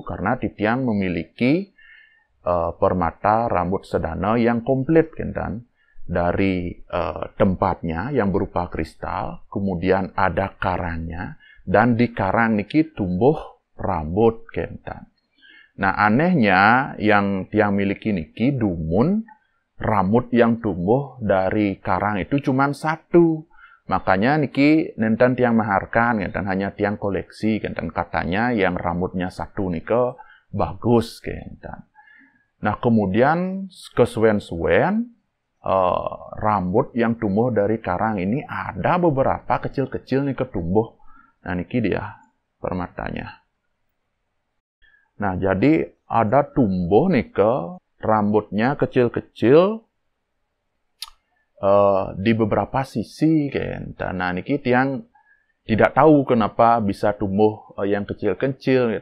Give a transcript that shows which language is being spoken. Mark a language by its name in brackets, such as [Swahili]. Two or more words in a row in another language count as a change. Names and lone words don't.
[Indonesian] Karena Titiang memiliki permata rambut sedana yang komplit, dari tempatnya yang berupa kristal, kemudian ada karangnya, dan di karang niki tumbuh rambut. Nah, anehnya yang Tiang miliki niki dumun, rambut yang tumbuh dari karang itu cuma 1. Makanya niki nenten Tiang maharkan, dan hanya Tiang koleksi, dan katanya yang rambutnya 1 nika bagus. Nah, kemudian kesuwen-suwen rambut yang tumbuh dari karang ini ada beberapa kecil-kecil nika tumbuh. Nah, niki dia permatanya. Nah, jadi ada tumbuh nika rambutnya kecil-kecil di beberapa sisi. Nah, niki Tiang tidak tahu kenapa bisa tumbuh yang kecil-kecil.